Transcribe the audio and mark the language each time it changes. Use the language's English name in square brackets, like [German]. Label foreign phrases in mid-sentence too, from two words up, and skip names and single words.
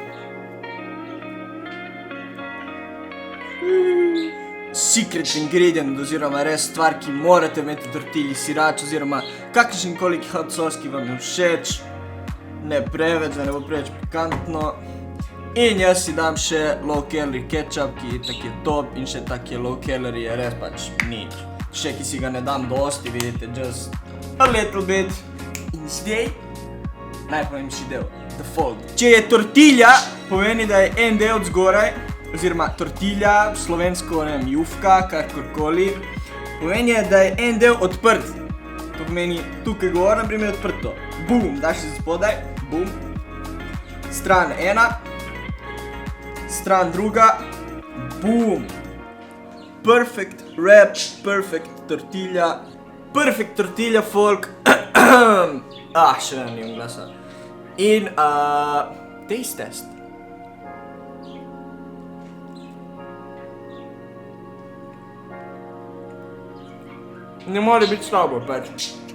[English] Secret ingredient [Slovenian] oziroma res stvar, ki morate imeti v tortilji, sirač oziroma kakršenkoli hot sos, ki vam je všeč. Ne preveč, da ne bo preveč pikantno. In jaz si dam še [English] low calorie ketchup, [Slovenian] ki tak je top, in še tak je [English] low calorie, [Slovenian] je res pač nič. Še ki si ga ne dam dosti, vidite, [English] just a little bit. [Slovenian] In zdaj, najpomembnejši del, [English] the fold. [Slovenian] Če je tortilja, pomeni, da je en del zgoraj, oziroma tortilja, slovensko, ne vem, jufka, kakorkoli, pomeni, da je en del odprt. To pomeni, tukaj gor, naprimer, je odprto. Boom, daš se spodaj, boom. Stran ena, stran druga, boom. [English] Perfect wrap, perfect tortilja. [Slovenian] Perfect tortilja, folk. Še ne nimam glasa. In, [English] taste test. [Slovenian] Ne more biti slabo, pač.